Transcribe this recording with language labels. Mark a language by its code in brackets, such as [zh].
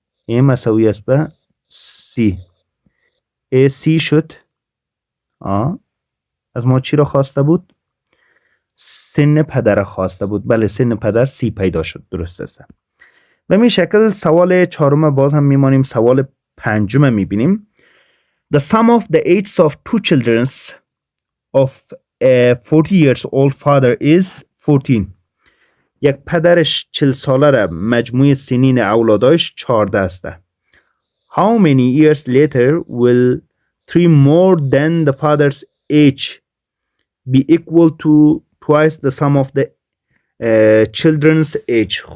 [fa] A مساوی است به C. C شد. از ما چی را خواسته بود؟ سن پدر خواسته بود. بله، سن پدر C پیدا شد. درست است. به این شکل سوال 4 باز هم میمانیم. سوال 5 میبینیم. [en] The sum of the ages of two children of a 40 years old father is 14. [fa] یک پدرش 40 ساله را مجموع سنین اولادایش 14 است. [en] How many years later will 3 more than the father's age be equal to twice the sum of the children's age?